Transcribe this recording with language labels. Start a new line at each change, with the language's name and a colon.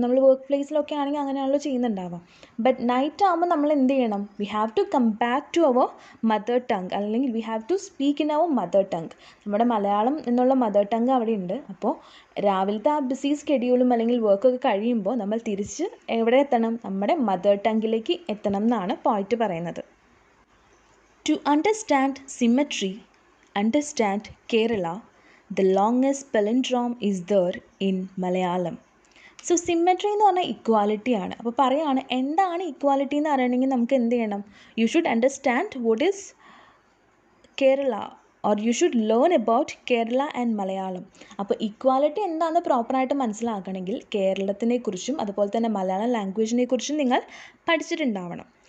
Malayalam: അപ്പോൾ നമ്മൾ വർക്ക് പ്ലേസിലൊക്കെ ആണെങ്കിൽ അങ്ങനെയാണല്ലോ ചെയ്യുന്നുണ്ടാവാം. ബട്ട് നൈറ്റ് ആകുമ്പോൾ നമ്മൾ എന്ത് ചെയ്യണം,
English: we have to come back to our mother tongue,
Malayalam: അല്ലെങ്കിൽ
English: We have to speak in our mother tongue.
Malayalam: നമ്മുടെ മലയാളം എന്നുള്ള മദർ ടങ് അവിടെ ഉണ്ട്. അപ്പോൾ രാവിലത്തെ ആ ബിസി സ്കെഡ്യൂളും അല്ലെങ്കിൽ വർക്കൊക്കെ കഴിയുമ്പോൾ നമ്മൾ തിരിച്ച് എവിടെ എത്തണം, നമ്മുടെ മദർ ടങ്ങിലേക്ക് എത്തണം എന്നാണ് പോയിറ്റ് പറയുന്നത്.
English: To understand symmetry, understand Kerala, the longest palindrome is there in Malayalam.
Malayalam: So symmetry എന്ന് പറഞ്ഞാൽ ഇക്വാലിറ്റി ആണ്. അപ്പോൾ പറയുകയാണ് എന്താണ് ഇക്വാലിറ്റി എന്ന് അറിയണമെങ്കിൽ നമുക്ക് എന്ത് ചെയ്യണം,
English: You should understand what is Kerala or you should learn about Kerala and Malayalam.
Malayalam: അപ്പോൾ ഇക്വാലിറ്റി എന്താണെന്ന് പ്രോപ്പറായിട്ട് മനസ്സിലാക്കണമെങ്കിൽ കേരളത്തിനെക്കുറിച്ചും അതുപോലെ തന്നെ മലയാളം ലാംഗ്വേജിനെ കുറിച്ചും നിങ്ങൾ പഠിച്ചിട്ടുണ്ടാവണം.